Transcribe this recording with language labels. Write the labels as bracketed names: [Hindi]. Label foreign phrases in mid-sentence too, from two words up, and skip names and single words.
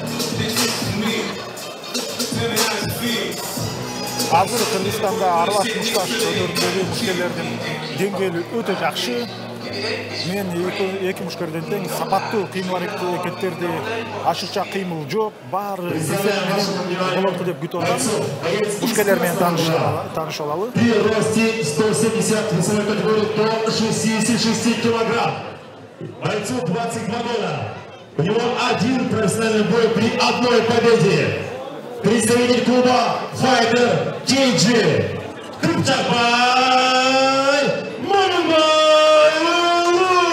[Kyrgyz] Азыр Кыргызстанда аралаш мушташ өнөрүндөгү мушкерлердин деңгээли өтө жакшы. Мен эки мушкерден тең сапаттуу кыймыл аракеттерди ашыкча кыймыл жок, баары болот деп күтүп атабыз. Мушкерлер менен тааныша алалы. [Russian] При росте 170 весовой категории до 66 килограмм. Бойцу 22 года. У него один профессиональный бой при одной победе. Представитель клуба Fighter KG Кыпчакбай Мамынбаеву.